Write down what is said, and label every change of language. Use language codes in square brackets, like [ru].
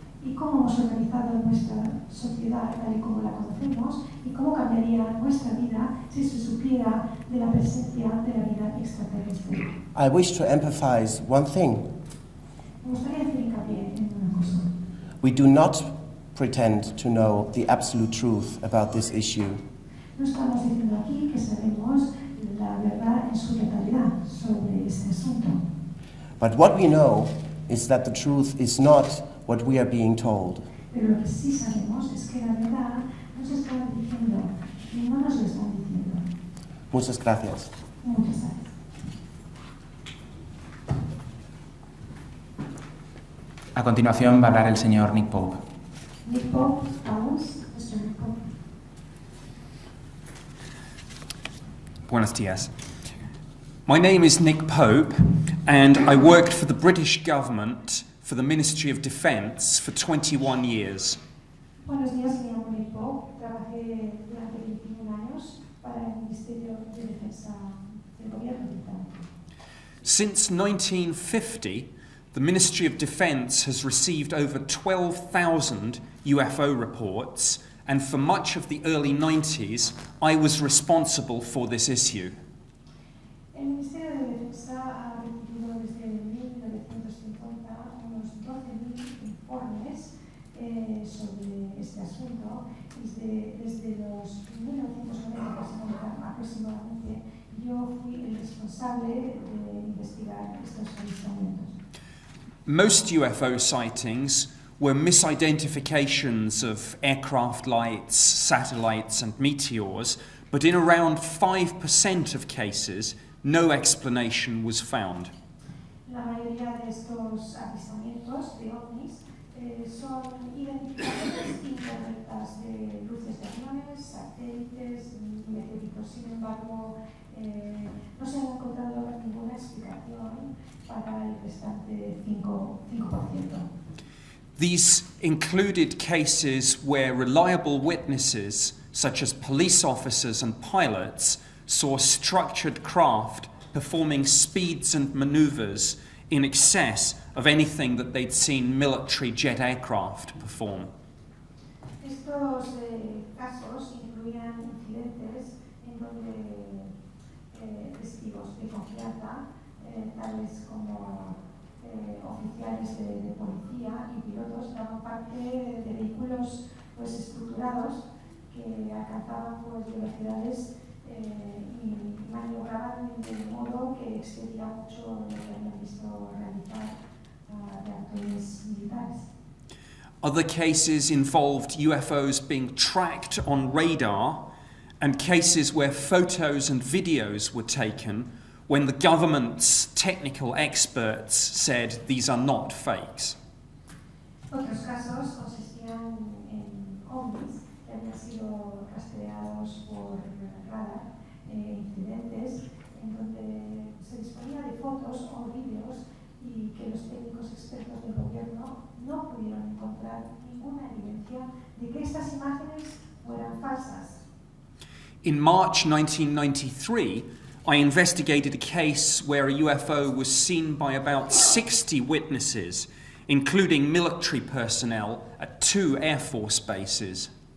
[es] Y cómo hemos organizado nuestra sociedad tal y como la conocemos y cómo cambiaría nuestra vida si se supiera de la presencia de la vida extraterrestre. [en] I wish to emphasize one thing. [es] Me gustaría hacer hincapié en una cosa. [en] We do not pretend to know the absolute truth about this issue. [es] No estamos diciendo aquí que sabemos la verdad en su totalidad sobre este asunto. [en] But what we know is that the truth is not what we are being told. [es] Pero lo que sí sabemos es que la verdad no se está diciendo y no nos lo están diciendo. Muchas gracias. Muchas gracias. A continuación va a hablar el señor Nick Pope. Nick Pope, vamos, Mr. Nick Pope. Buenos dias. [en] My name is Nick Pope, and I worked for the British government for the Ministry of Defence for 21 years. [es] Buenos días, me llamo Nick Pope. Trabajé durante 21 años para el Ministerio de Defensa del Gobierno británico. [en] Since 1950, the Ministry of Defence has received over 12,000 UFO reports, and for much of the early 90s, I was responsible for this issue. [es] El Ministerio de Defensa ha recibido desde 1950 unos 12.000 informes sobre este asunto y desde los 1990 aproximadamente yo fui el responsable de investigar estos avistamientos. [en] Most UFO sightings were misidentifications of aircraft lights, satellites and meteors, but in around 5% of cases, no explanation was found. [es] La mayoría de estos avistamientos de ovnis son identificaciones incorrectas de luces de aviones, satélites, meteoritos. Sin embargo, no se ha encontrado ninguna explicación para el restante 5%. [en] These included cases where reliable witnesses, such as police officers and pilots, saw structured craft performing speeds and maneuvers in excess of anything that they'd seen military jet aircraft perform. [es] Estos casos incluían incidentes en donde testigos de confianza, tales como oficiales de policía y pilotos, daban parte de vehículos estructurados que alcanzaban pues, velocidades y maniobraban de modo que excedía mucho de lo que habían visto realizar reactores militares. [en] Other cases involved UFOs being tracked on radar, and cases where photos and videos were taken when the government's technical experts said these are not fakes. [es] Otros casos consistían en ovnis que habían sido rastreados por radar, incidentes en donde se disponía de fotos o vídeos y que los técnicos expertos del gobierno no pudieron encontrar ninguna evidencia de que estas imágenes fueran falsas. [en] In March 1993, I investigated a case where a UFO was seen by about 60 witnesses, including military personnel at 2 Air Force bases.